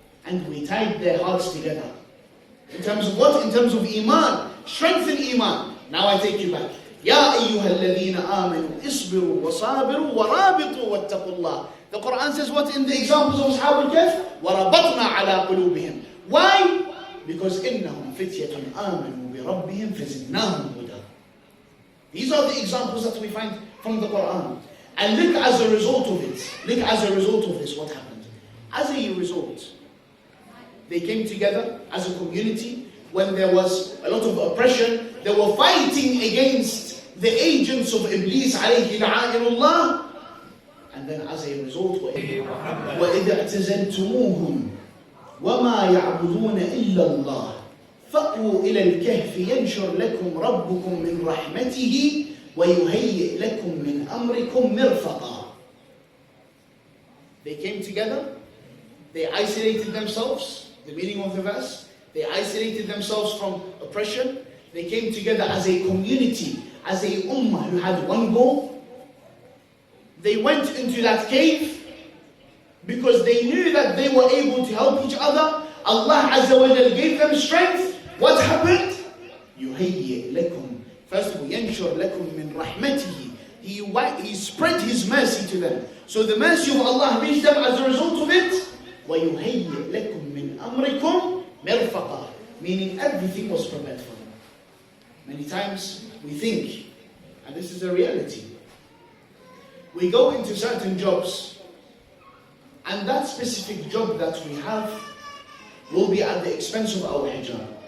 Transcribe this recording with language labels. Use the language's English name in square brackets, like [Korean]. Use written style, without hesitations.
[English] And we tied their hearts together. In terms of what? In terms of iman. Strengthen iman. Now I take you back. [Arabic] يَا أَيُّهَا الَّذِينَ آمَنُوا اصْبِرُوا وَصَابِرُوا وَرَابِطُوا وَاتَّقُوا اللَّهِ. [English] The Quran says what in the examples of Ashab al-Kahf? [Arabic] وَرَبَطْنَا عَلَىٰ قُلُوبِهِمْ. [English] Why? Because [Arabic] إِنَّهُمْ فِتْيَةٌ آمَنُوا بِرَبِّهِمْ فَزِدْنَاهُمْ هُدًى. [English] These are the examples that we find from the Quran. And look as a result of it. Look as a result of this, what happened. As a result, They came together as a community. When there was a lot of oppression, they were fighting against the agents of Iblis alayhi la'inullah. And then as a result, [Arabic] وَإِذَا اعْتَزَلْتُمُوهُمْ وَمَا يَعْبُدُونَ إِلَّا اللَّهِ فَأْوُوا إِلَى الْكَهْفِ يَنْشُرْ لَكُمْ رَبُّكُمْ مِنْ رَحْمَتِهِ وَيُهَيِّئْ لَكُمْ مِنْ أَمْرِكُمْ مِرْفَقًا. [English] They came together, they isolated themselves, the meaning of the verse, they isolated themselves from oppression, they came together as a community, as a ummah who had one goal. They went into that cave because they knew that they were able to help each other. Allah Azza wa Jal gave them strength. What happened? [Arabic] يُهَيِّئْ لَكُمْ. [English] First of all, [Arabic] يَنْشُرْ لَكُمْ مِنْ رَحْمَتِهِ. [English] He spread His mercy to them. So the mercy of Allah reached them as a result of it. [Arabic] وَيُهَيِّئْ لَكُمْ مِنْ أَمْرِكُمْ مِرْفَقًا. [English] Meaning everything was prepared for them. Many times we think, and this is a reality, we go into certain jobs, and that specific job that we have will be at the expense of our hijab.